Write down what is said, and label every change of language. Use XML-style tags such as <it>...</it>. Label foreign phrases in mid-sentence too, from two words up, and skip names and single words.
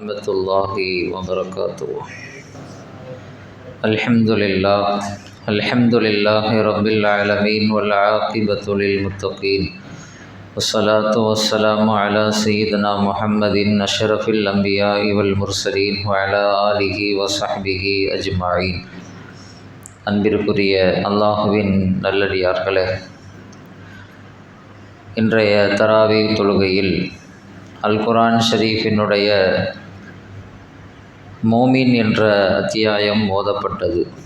<ar>رحمة الله وبركاته الحمد لله رب العالمين والعاقبة للمتقين والصلاة والسلام على سيدنا محمد أشرف الأنبياء والمرسلين وعلى آله و صحبه أجمعين.</ar> <ta>அன்பிற்குரிய அல்லாஹுவின் நல்லடியார்களே, இன்றைய தராவீஹ் தொழுகையில் அல் குர்ஆன் ஷரீஃபினுடைய மோமின் என்ற அத்தியாயம் ஓதப்பட்டது.</ta>